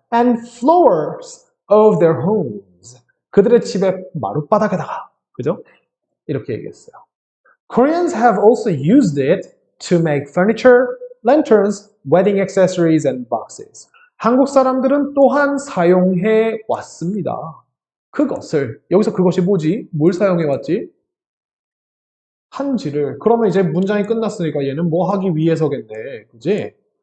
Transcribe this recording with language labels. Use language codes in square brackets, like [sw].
[en] and floors of their homes. [ko] 그들의 집의 마룻바닥에다가. 그죠? 이렇게 얘기했어요. [en] Koreans have also used it to make furniture, lanterns, wedding accessories, and boxes. [ko] 한국 사람들은 또한 사용해 왔습니다. 그것을, 여기서 그것이 뭐지? 뭘 사용해 왔지? 한지를. 그러면 이제 문장이 끝났으니까 얘는 뭐 하기 위해서겠네. 그지?